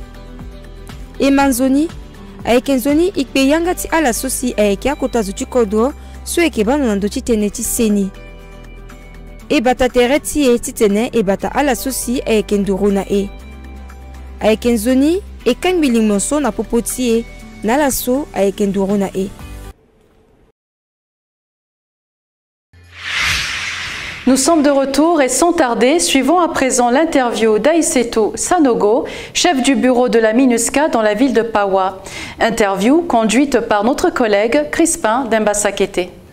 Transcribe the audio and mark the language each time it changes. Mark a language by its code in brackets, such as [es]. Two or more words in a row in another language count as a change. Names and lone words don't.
[sg] Emanzoni aikenzoni ikpe yanga ti ala sosi aike akota zuti kodo so eke bano na ndo titene ti seni. Ebata tere ti e titene ebata ala sosi aike nduru na e. Aikenzoni ekang biling monso na popo ti e na la so aike nduru na e. [fr] Nous sommes de retour et sans tarder, suivons à présent l'interview d'Aïssetou Sanogo, chef du bureau de la MINUSCA dans la ville de Paoua. Interview conduite par notre collègue Crispin Demba-Sakete.